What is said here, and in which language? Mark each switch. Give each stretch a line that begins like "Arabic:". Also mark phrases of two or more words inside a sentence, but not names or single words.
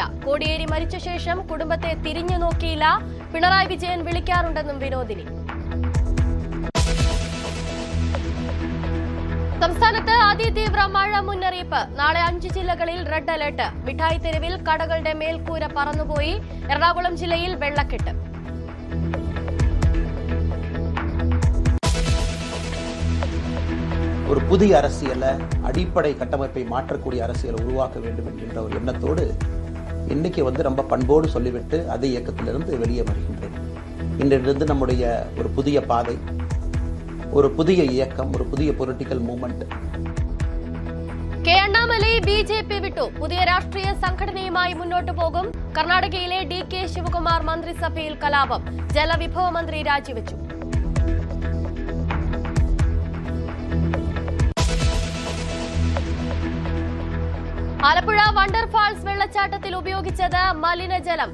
Malayalam: കോടിയേരി മരിച്ച ശേഷം കുടുംബത്തെ തിരിഞ്ഞു നോക്കിയില്ല. പിണറായി വിജയൻ വിളിക്കാറുണ്ടെന്നും വിനോദിനി. സംസ്ഥാനത്ത് അതിതീവ്ര മഴ മുന്നറിയിപ്പ്. നാളെ 5 ജില്ലകളിൽ റെഡ് അലർട്ട്. മിഠായി തെരുവിൽ കടകളുടെ മേൽക്കൂര പറന്നുപോയി. എറണാകുളം ജില്ലയിൽ വെള്ളക്കെട്ട്.
Tamil: ஒரு புதிய அரசியலை, அடிப்படை கட்டமைப்பை மாற்றக்கூடிய அரசியலை உருவாக்க வேண்டும் என்கின்ற ஒரு எண்ணத்தோடு இன்னைக்கு ரொம்ப பண்போடு சொல்லிவிட்டு அதே இயக்கத்திலிருந்து வெளியே வருகின்றேன். இன்றிலிருந்து நம்முடைய ஒரு புதிய பாதை, ஒரு புதிய இயக்கம், ஒரு புதிய
English: political movement.
Malayalam: കെ അണ്ണാമലൈ ബിജെപി വിട്ടു. പുതിയ രാഷ്ട്രീയ സംഘടനയുമായി മുന്നോട്ടു പോകും. കർണാടകയിലെ ഡി കെ ശിവകുമാർ മന്ത്രിസഭയിൽ കലാപം. ജലവിഭവ മന്ത്രി രാജിവെച്ചു. ആലപ്പുഴ വണ്ടർഫാൾസ് വെള്ളച്ചാട്ടത്തിൽ ഉപയോഗിച്ചത് മലിനജലം.